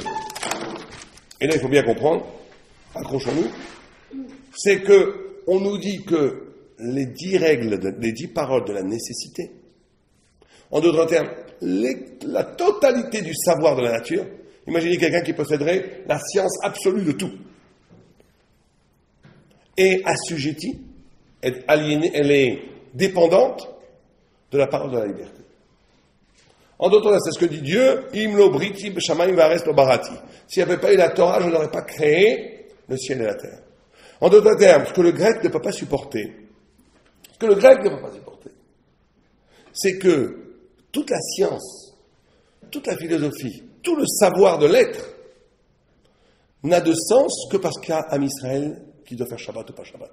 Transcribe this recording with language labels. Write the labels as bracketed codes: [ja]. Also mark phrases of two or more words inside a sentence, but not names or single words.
[fr] et là il faut bien comprendre, accrochons-nous, c'est que on nous dit que les 10 règles, les 10 paroles de la nécessité, en d'autres termes, la totalité du savoir de la nature, imaginez quelqu'un qui posséderait la science absolue de tout, est assujettie, est aliénée, elle est dépendante de la parole de la liberté. En d'autres termes, c'est ce que dit Dieu, [he] אם לא בריתי בשמים וארץ לא בראתי. [fr] S'il n'y avait pas eu la Torah, je n'aurais pas créé le ciel et la terre. En d'autres termes, ce que le grec ne peut pas supporter, c'est que toute la science, toute la philosophie, tout le savoir de l'être n'a de sens que parce qu'il y a un Israël qui doit faire Shabbat ou pas Shabbat.